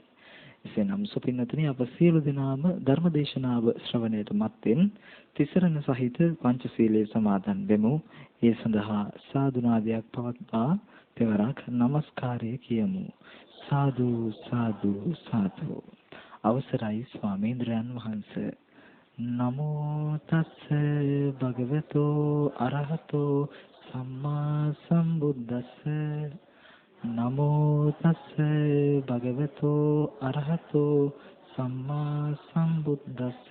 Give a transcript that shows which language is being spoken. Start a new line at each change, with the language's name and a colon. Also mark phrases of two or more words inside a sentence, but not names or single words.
Sinhala: එසේනම් සුපින්වත්නි, අප සියලු දෙනාම ධර්මදේශනාව ශ්‍රවණයට මත්ෙන් තිසරණ සහිත පංචශීලයේ සමාදන් වෙමු. ඒ සඳහා සාදු නාදයක් පවත්වා තෙවරක් নমස්කාරය කියමු. සාදු සාදු සාදු. අවසරයි ස්වාමීන්ද්‍රයන් වහන්සේ.
Pali: නමෝ තස්ස භගවතෝ අරහතෝ සම්මා සම්බුද්දස්ස. නමෝ තස්ස භගවතෝ අරහතෝ සම්මා සම්බුද්දස්ස.